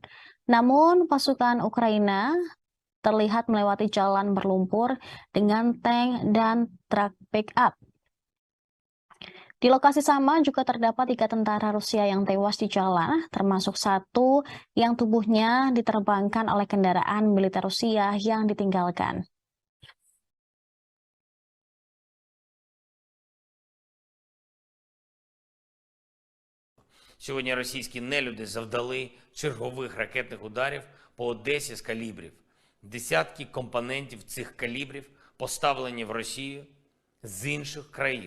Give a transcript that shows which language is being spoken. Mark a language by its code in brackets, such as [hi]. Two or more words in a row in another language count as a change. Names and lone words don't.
[id] Namun pasukan Ukraina terlihat melewati jalan berlumpur dengan tank dan truk pick-up. Di lokasi sama juga terdapat 3 tentara Rusia yang tewas di jalan, termasuk satu yang tubuhnya diterbangkan oleh kendaraan militer Rusia yang ditinggalkan. [uk] Сьогодні російські нелюди завдали чергових ракетних ударів по Одесі з калібрів. Десятки компонентів цих калібрів поставлені в Росію з інших країн.